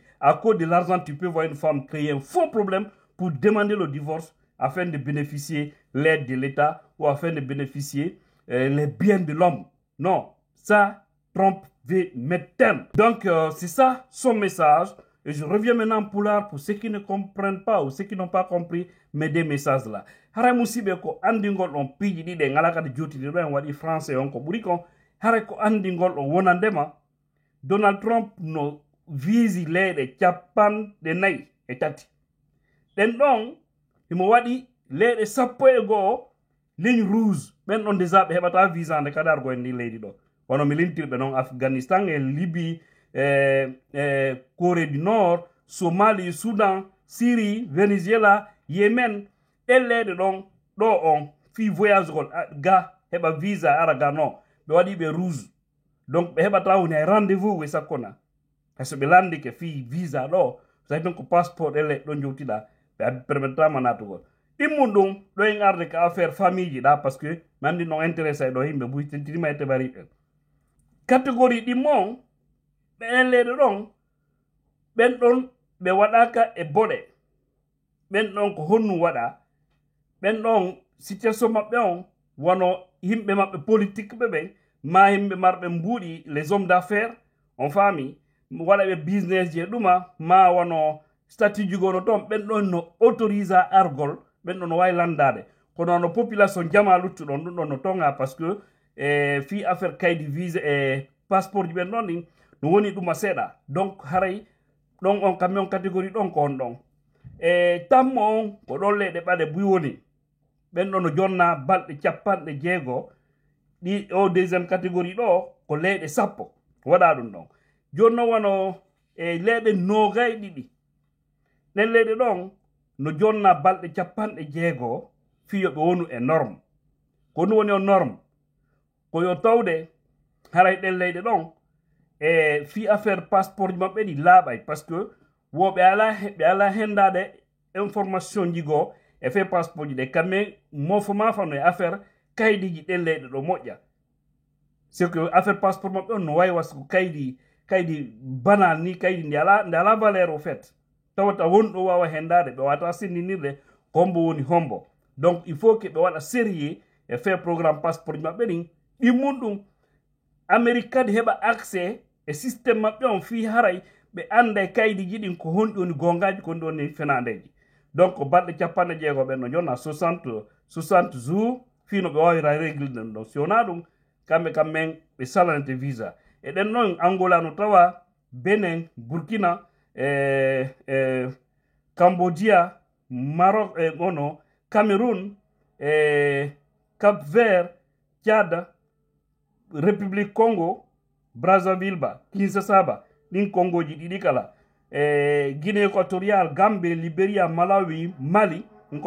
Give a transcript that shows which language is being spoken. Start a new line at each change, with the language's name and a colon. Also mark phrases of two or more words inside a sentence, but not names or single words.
French: À cause de l'argent, tu peux voir une femme créer un faux problème pour demander le divorce afin de bénéficier l'aide de l'État ou afin de bénéficier les biens de l'homme. Non, ça, Trump veut mettre terme. Donc, c'est ça son message. Et je reviens maintenant Poulard pour ceux qui ne comprennent pas ou ceux qui n'ont pas compris mes deux messages là.
Fula: Hara musibe ko andingol on piji ɗiɗe ngalaka de jotiri ɗo en waɗi français on ko ɓuri kon hara ko andingol on wonandema Donald Trump no visi leyɗe capanɗe nayi e tati ɗen ɗon imo waɗi leyɗe sappo e go'o
French: ligne rouge
Fula: ɓen ɗon déjà ɓe heɓata visa nde kadargo en ndi leydi ɗo wono mi limtirɓe noon Afghanistan e Libye Corée du Nord Somalie Soudan Syrie Venezuela Yemen ɗen leyɗe ɗon ɗo on fi voyage gol ga heɓa visa ara ga non ɓe waɗi ɓe rouge donc ɓe heɓata woni hay rendez-vous we sakkona hayso ɓe landike fi visa ɗo sai ɗon ko passeport ɗen leyɗe ɗon jowtiɗa ɓe permettama natugol ɗimmum ɗum ɗo en arde ka
French: affaire famille
Fula: ji ɗa
French: par ce que
Fula: mi andi non intéressé ɗo yimɓe buytentinima e tebariɓe catégorie ɗimmo on ɓen leyɗe ɗon ɓen ɗon ɓe waɗaka e boɗe ɓen ɗon ko honnu waɗa ɓen ɗon situation maɓɓe on wono yimɓe maɓɓe politique ɓe ɓen ma yimɓe marɓe mbuuɗi
French: les hommes d'affaires
Fula: on faami waɗa ɓe business je ɗuma ma wono statut jugono toon ɓen ɗon no autorisa argol ɓen ɗon no wawi landade kono no population jama luttuɗon ɗum ɗon no tonga
French: par ce que
Fula: fi affaire kaydi visa e passeport ji ɓen ɗon ɗin no woni ɗuma seeɗa donc haray ɗon on kamɓe on catégorie ɗon ko on ɗon tammo on ko ɗon leyɗe ɓaɗe buy woni ɓen ɗon no jonna balɗe capanɗe jeego ɗi o
French: deuxiéme catégorie
Fula: ɗo ko leyɗe sappo waɗa ɗum ɗon joni noon wano leyɗe nogay ɗiɗi ɗen leyɗe ɗon no jonna balɗe capanɗe jeego fiyo ɓe wonu e norme ko ɗum woni o norme ko yo tawde haray ɗen leyɗe ɗon fi
French: affaire passeport
Fula: ji maɓɓe ɗi laaɓay
French: par ce que
Fula: woɓe ala hendade information jigo e
French: fait passeport
Fula: ji ɗe kamɓe mofoma fano e affaire kaydiji ɗen leyɗe ɗo moƴƴa
French: c'est que affaire passeport
Fula: maɓɓe on no wawi wasko kaydi banal ni kaydi nde ala
French: valeur au fait
Fula: tawata wonɗo wawa hendade ɓe wata sendinirde hombo woni hombo
French: donc il faut que
Fula: ɓe waɗa sérieux e
French: fait programme passeport
Fula: ji maɓɓe ɗin ɗimmum ɗum Amérique kadi heɓa accès e systéme maɓɓe on fi haray ɓe anda e kaydiji ɗin ko honɗi woni gongaji ko honɗi woni fenandeji donc balɗe capanɗe jeego ɓen no jonna
French: 60 jours
Fula: fino ɓe wawira régle ɗen ɗon si wona ɗum kamɓe ɓe salanete visa e ɗen ɗon Angola no tawa Benin Burkina Cambodia Maroc ono Cameroun Cap Vert Tchad République Congo Brazzaville ba Kinshasa ba ɗin Congo ji ɗiɗi kala Guinée équatoriale Gambie Libéria Malawi Mali ko